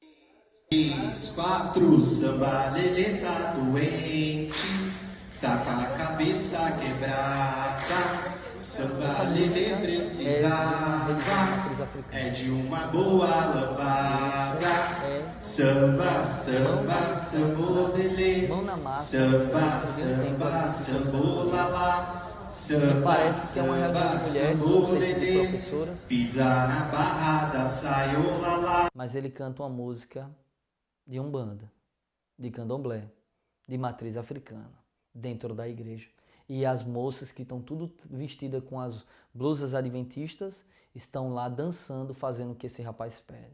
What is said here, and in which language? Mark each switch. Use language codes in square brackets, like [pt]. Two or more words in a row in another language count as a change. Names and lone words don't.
[pt] 3, 4, samba lelê tá doente, tá com a cabeça quebrada. Samba lelê precisava é de uma boa lambada. Samba, samba, sambo lelê. Samba, samba, sambo lalá. Me parece que é uma reunião de mulheres, não sei se de professoras. Pisa na barrada, saiu lalá. Mas ele canta uma música de umbanda, de candomblé, de matriz africana, dentro da igreja. E as moças que estão tudo vestidas com as blusas adventistas estão lá dançando, fazendo o que esse rapaz pede.